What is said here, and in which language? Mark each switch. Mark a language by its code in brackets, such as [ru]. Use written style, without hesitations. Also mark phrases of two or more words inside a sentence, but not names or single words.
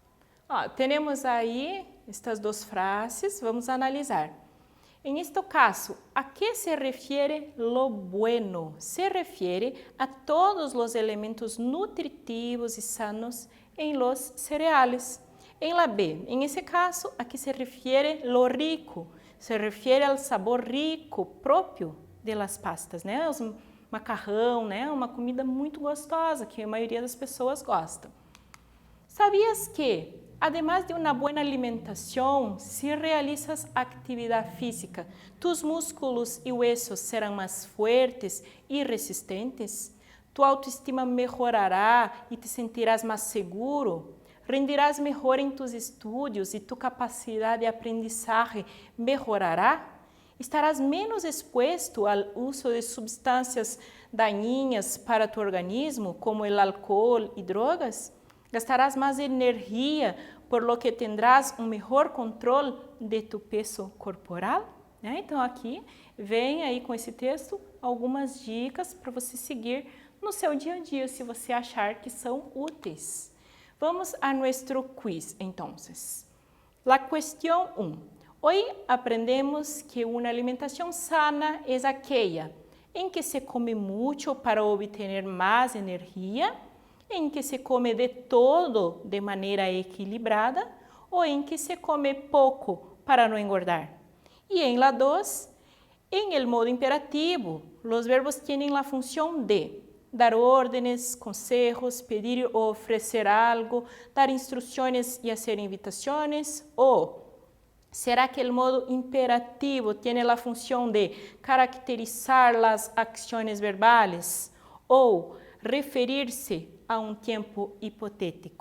[pt] Temos aí estas duas frases, vamos analisar. [es] En este caso, ¿a qué se refiere lo bueno? Se refiere a todos los elementos nutritivos y sanos en los cereales. En la B, en ese caso, ¿a qué se refiere lo rico? Se refiere al sabor rico propio de las pastas, [pt] né? Os macarrão, né? Uma comida muito gostosa que a maioria das pessoas gosta. [es] ¿Sabías que, además de una buena alimentación, si realizas actividad física, tus músculos y huesos serán más fuertes y resistentes? Tu autoestima mejorará y te sentirás más seguro. Rendirás mejor en tus estudios y tu capacidad de aprendizaje mejorará. Estarás menos expuesto al uso de sustancias dañinas para tu organismo, como el alcohol y drogas. Gastarás más energía, por lo que tendrás [pt] um melhor controle [es] de tu peso corporal. [pt] Então, aqui vem aí com esse texto algumas dicas para você seguir no seu dia a dia, se você achar que são úteis. [es] Vamos a nuestro quiz, entonces. La cuestión 1. Hoy aprendemos que una alimentación sana es aquella en que se come mucho para obtener más energía, [pt] em que se come de todo de maneira equilibrada ou em que se come pouco para não engordar. E em [es] la 2, en el modo imperativo, los verbos tienen la función de dar órdenes, consejos, pedir o ofrecer algo, dar instrucciones y hacer invitaciones. O, ¿será que el modo imperativo tiene la función de caracterizar las acciones verbales o referirse a [pt] um tempo [es] hipotético?